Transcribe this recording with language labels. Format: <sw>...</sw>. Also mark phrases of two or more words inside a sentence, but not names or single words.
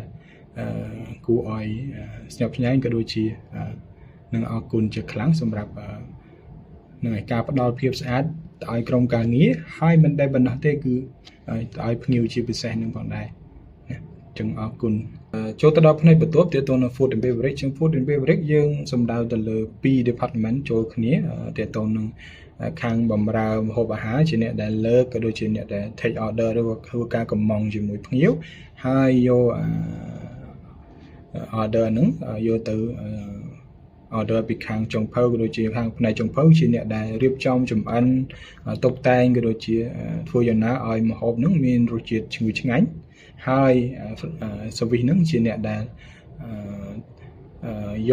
<km>គួរឲ្យស្ញប់ស្ញែងក៏ដូចជានឹងអរគុណជាខ្លាំងសម្រាប់នឹងឯការផ្ដល់ភាពស្អាតឲ្យក្រុមការងារហើយមិនដែលប៉ុណ្ណោះទេគឺឲ្យភ្ញៀវជាពិសេសនឹងផងដែរចឹងអរគុណចូលទៅដល់ផ្នែកបន្ទាប់ទាក់ទងនឹង</km> <en>food and beverage</en> <km>ចឹង</km> <en>food and beverage</en> <km>យើងសំដៅទៅលើ2 department ចូលគ្នាទាក់ទងនឹងខាងបម្រើម្ហូបអាហារជាអ្នកដែលលើកក៏ដូចជាអ្នកដែល</km> <en>take order</en> <km>ឬក៏ធ្វើការកម្មង់ជាមួយភ្ញៀវហើយយក order ហ្នឹងយកទៅorder ពីខាងចុងភៅក៏ដូចជាខាងផ្នែកចុងភៅជាអ្នកដែលរៀបចំចម្អិនតុបតែងក៏ដូចជាធ្វើយ៉ាងណាឲ្យម្ហូបហ្នឹងមានរសជាតិឈ្ងុយឆ្ងាញ់ហើយ service ហ្នឹងជាអ្នកដែលយ</km>